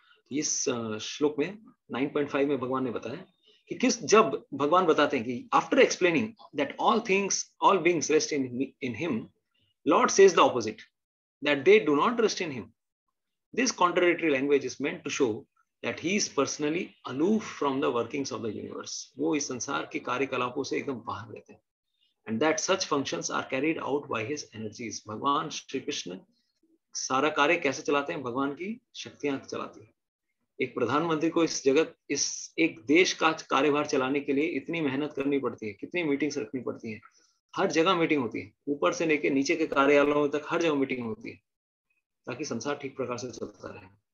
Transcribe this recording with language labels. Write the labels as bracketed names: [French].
[Hindi] इस श्लोक में 9.5 में भगवान ने बताया कि जब भगवान बताते हैं कि [English] After explaining that all beings rest in him, lord says the opposite, that they do not rest in him. This contradictory language is meant to show that he is personally aloof from the workings of the universe. [Hindi] वो इस संसार के कार्यकलापों से एकदम बाहर रहते हैं, [English] and that such functions are carried out by his energies. [Hindi] भगवान श्री कृष्ण सारा कार्य कैसे चलाते हैं? भगवान की शक्तियां चलाती है। एक प्रधानमंत्री को इस एक देश का कार्यभार चलाने के लिए इतनी मेहनत करनी पड़ती है, कितनी मीटिंग्स रखनी पड़ती है, हर जगह मीटिंग होती है, ऊपर से लेके नीचे के कार्यालयों तक हर जगह मीटिंग होती है, ताकि संसार ठीक प्रकार से चलता रहे।